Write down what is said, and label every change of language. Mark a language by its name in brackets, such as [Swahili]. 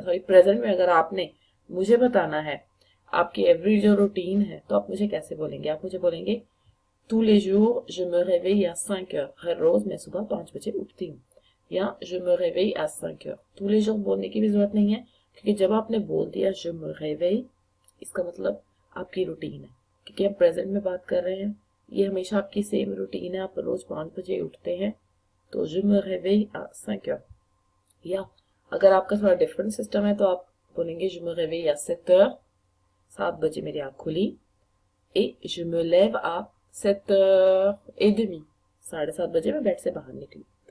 [Hindi] Sorry, present में अगर आपने मुझे बताना है आपकी एवरी जो रूटीन है, तो आप मुझे कैसे बोलेंगे? [French] आप मुझे बोलेंगे tous les jours je me réveille à 5 heures, [Hindi] हर रोज मैं सुबह 5 बजे उठती हूँ, [French] या je me réveille à 5 heures। tous les jours [Hindi] बोलने की भी जरूरत नहीं है, क्योंकि जब आपने बोल दिया [French] je me réveille, [Hindi] इसका मतलब आपकी रूटीन है, क्योंकि हम प्रेजेंट में बात कर रहे हैं, ये हमेशा आपकी सेम रूटीन है, आप रोज 5 बजे उठते हैं, तो [French] je me réveille à 5 heures। [Hindi] या अगर आपका थोड़ा डिफरेंट सिस्टम है, तो आप बोलेंगे [French] je me réveille à 7 heures, [Hindi] 7 बजे मेरी आँख खुली, [French] et je me lève à 7h30, [Hindi] 7:30 बजे मैं बेड से बाहर निकली।